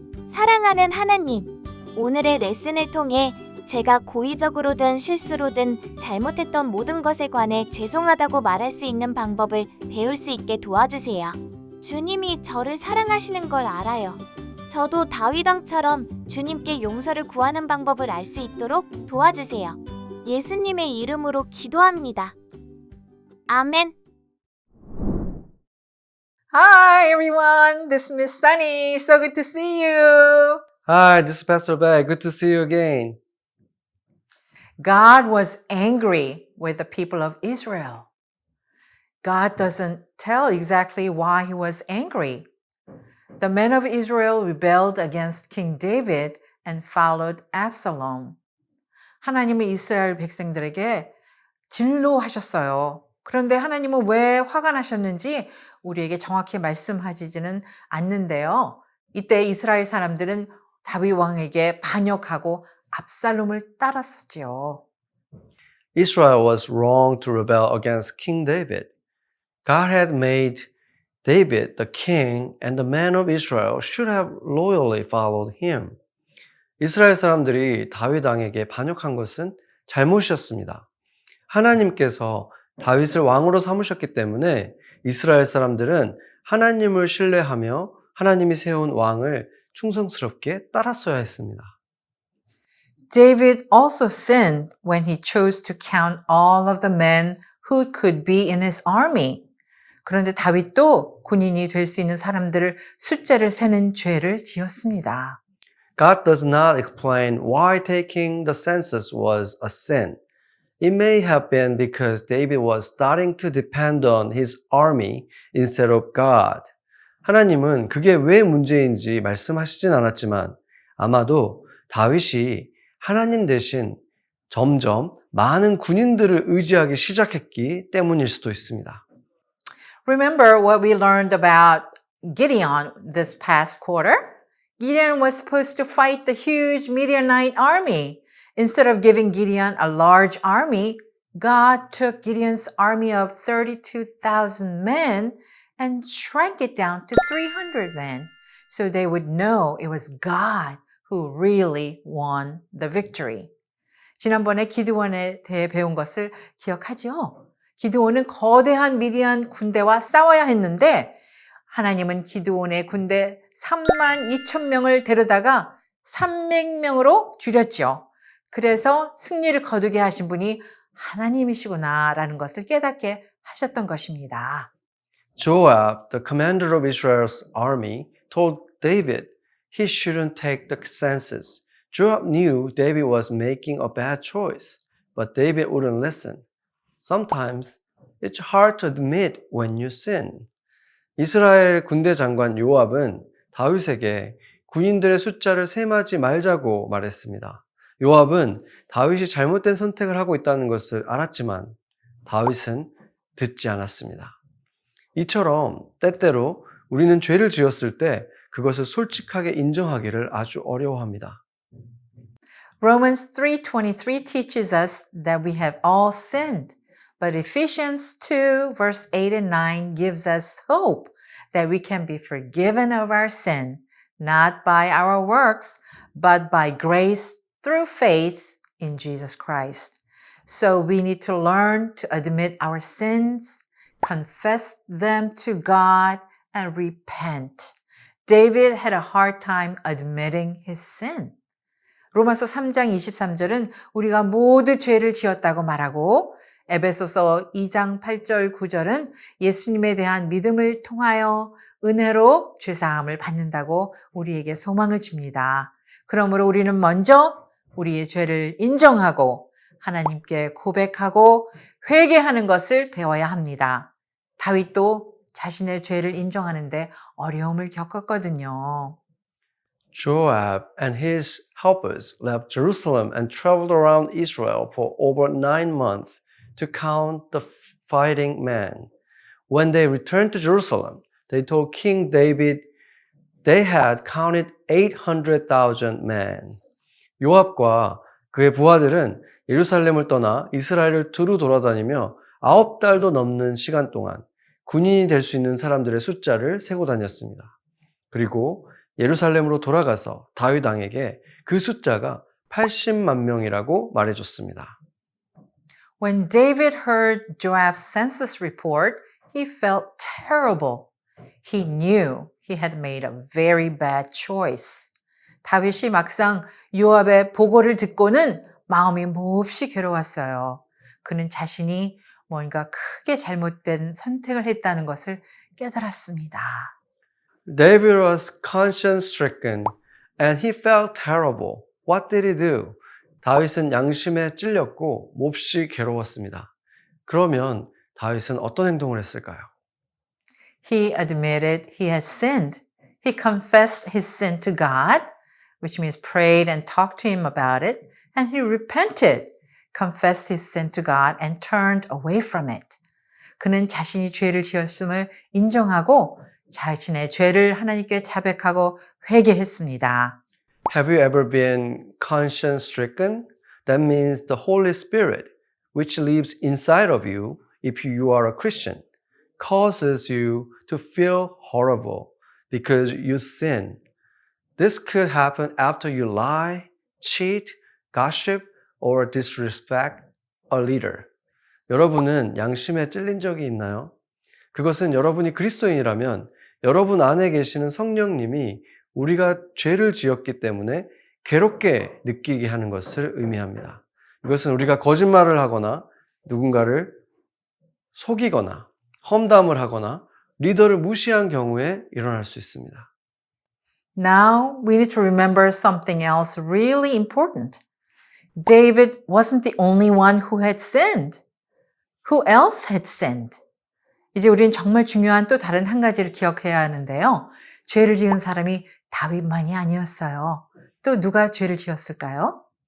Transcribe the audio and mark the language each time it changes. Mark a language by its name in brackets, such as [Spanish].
[Korean] 사랑하는 하나님, 오늘의 레슨을 통해 제가 고의적으로든 실수로든 잘못했던 모든 것에 관해 죄송하다고 말할 수 있는 방법을 배울 수 있게 도와주세요. 주님이 저를 사랑하시는 걸 알아요. 저도 다윗 왕처럼 주님께 용서를 구하는 방법을 알 수 있도록 도와주세요. 예수님의 이름으로 기도합니다. 아멘. [English] Hi everyone, this is Miss Sunny. So good to see you. Hi, this is Pastor Beck. Good to see you again. God was angry with the people of Israel. God doesn't tell exactly why he was angry. The men of Israel rebelled against King David and followed Absalom. [Korean] 하나님은 이스라엘 백성들에게 진노하셨어요. 그런데 하나님은 왜 화가 나셨는지 우리에게 정확히 말씀하시지는 않는데요. 이때 이스라엘 사람들은 다윗 왕에게 반역하고 압살롬을 따랐었지요. [English] Israel was wrong to rebel against King David. God had made David the king and the men of Israel should have loyally followed him. [Korean] 이스라엘 사람들이 다윗 왕에게 반역한 것은 잘못이었습니다. 하나님께서 다윗을 왕으로 삼으셨기 때문에 이스라엘 사람들은 하나님을 신뢰하며 하나님이 세운 왕을 충성스럽게 따랐어야 했습니다. [English] David also sinned when he chose to count all of the men who could be in his army. [Korean] 그런데 다윗도 군인이 될 수 있는 사람들을 숫자를 세는 죄를 지었습니다. [English] God does not explain why taking the census was a sin. It may have been because David was starting to depend on his army instead of God. [Korean] 하나님은 그게 왜 문제인지 말씀하시진 않았지만 아마도 다윗이 하나님 대신 점점 많은 군인들을 의지하기 시작했기 때문일 수도 있습니다. [English] Remember what we learned about Gideon this past quarter? Gideon was supposed to fight the huge Midianite army. Instead of giving Gideon a large army, God took Gideon's army of 32,000 men and shrank it down to 300 men so they would know it was God who really won the victory. [Korean] 지난번에 기드온에 대해 배운 것을 기억하죠? 기드온은 거대한 미디안 군대와 싸워야 했는데 하나님은 기드온의 군대 32,000명을 데려다가 300명으로 줄였죠. 그래서 승리를 거두게 하신 분이 하나님이시구나라는 것을 깨닫게 하셨던 것입니다. [English] Joab, the commander of Israel's army, told David he shouldn't take the census. Joab knew David was making a bad choice, but David wouldn't listen. Sometimes it's hard to admit when you sin. [Korean] 이스라엘 군대 장관 요압은 다윗에게 군인들의 숫자를 셈하지 말자고 말했습니다. 요압은 다윗이 잘못된 선택을 하고 있다는 것을 알았지만 다윗은 듣지 않았습니다. 이처럼 때때로 우리는 죄를 지었을 때 그것을 솔직하게 인정하기를 아주 어려워합니다. [English] Romans 3:23 teaches us that we have all sinned. But Ephesians 2 verse 8 and 9 gives us hope that we can be forgiven of our sin, not by our works, but by grace through faith in Jesus Christ. So we need to learn to admit our sins, confess them to God, and repent. David had a hard time admitting his sin. [Korean] 로마서 3장 23절은 우리가 모두 죄를 지었다고 말하고 에베소서 2장 8절 9절은 예수님에 대한 믿음을 통하여 은혜로 죄사함을 받는다고 우리에게 소망을 줍니다. 그러므로 우리는 먼저 우리의 죄를 인정하고 하나님께 고백하고 회개하는 것을 배워야 합니다. 다윗도 자신의 죄를 인정하는데 어려움을 겪었거든요. [English] Joab and his helpers left Jerusalem and traveled around Israel for over 9 months to count the fighting men. When they returned to Jerusalem, they told King David they had counted 800,000 men. [Korean] 요압과 그의 부하들은 예루살렘을 떠나 이스라엘을 두루 돌아다니며 9달도 넘는 시간 동안 군인이 될 수 있는 사람들의 숫자를 세고 다녔습니다. 그리고 예루살렘으로 돌아가서 다윗 왕에게 그 숫자가 80만 명이라고 말해줬습니다. [English] When David heard Joab's census report, he felt terrible. He knew he had made a very bad choice. [Korean] 다윗이 막상 요압의 보고를 듣고는 마음이 몹시 괴로웠어요. 그는 자신이 뭔가 크게 잘못된 선택을 했다는 것을 깨달았습니다. [English] David was conscience-stricken and he felt terrible. What did he do? [Korean] 다윗은 양심에 찔렸고 몹시 괴로웠습니다. 그러면 다윗은 어떤 행동을 했을까요? [English] He admitted he had sinned. He confessed his sin to God, which means prayed and talked to him about it, and he repented, confessed his sin to God, and turned away from it. [Korean] 그는 자신이 죄를 지었음을 인정하고 자신의 죄를 하나님께 자백하고 회개했습니다. [English] Have you ever been conscience-stricken? That means the Holy Spirit, which lives inside of you if you are a Christian, causes you to feel horrible because you sin. This could happen after you lie, cheat, gossip, or disrespect a leader. [Korean] 여러분은 양심에 찔린 적이 있나요? 그것은 여러분이 그리스도인이라면 여러분 안에 계시는 성령님이 우리가 죄를 지었기 때문에 괴롭게 느끼게 하는 것을 의미합니다. 이것은 우리가 거짓말을 하거나 누군가를 속이거나 험담을 하거나 리더를 무시한 경우에 일어날 수 있습니다. [English] Now we need to remember something else really important. David wasn't the only one who had sinned. Who else had sinned? [Korean] 이제 우리는 정말 중요한 또 다른 한 가지를 기억해야 하는데요. 죄를 지은 사람이 다윗만이 아니었어요. 또 누가 죄를 지었을까요?